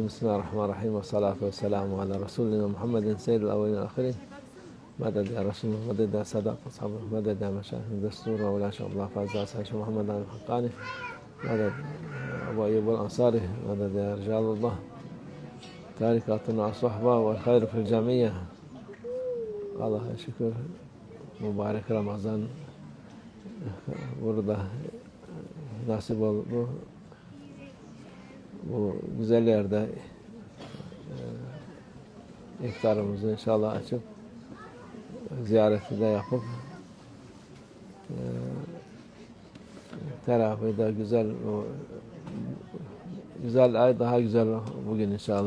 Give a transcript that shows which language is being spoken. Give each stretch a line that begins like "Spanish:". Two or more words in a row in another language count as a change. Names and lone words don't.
Arabic: بسم الله الرحمن الرحيم، والصلاة والسلام على رسولنا محمد سيد الأولين والآخرين. مدد يا رسول الله، مدد يا سادات أصحابه، مدد يا مشايخ الدستور وولاة شيخ الله فاز شيخ محمد علي الحقاني، مدد أبو أيوب الأنصاري، مدد يا رجال الله، تاركاتنا الصحبة والخير في الجميع.
Turkish: Allah'a şükür, mübarek Ramazan burada nasip oldu. Bu güzel yerde iftarımızı inşallah açıp ziyareti de yapıp teravihde güzel ay daha güzel bugün inşallah.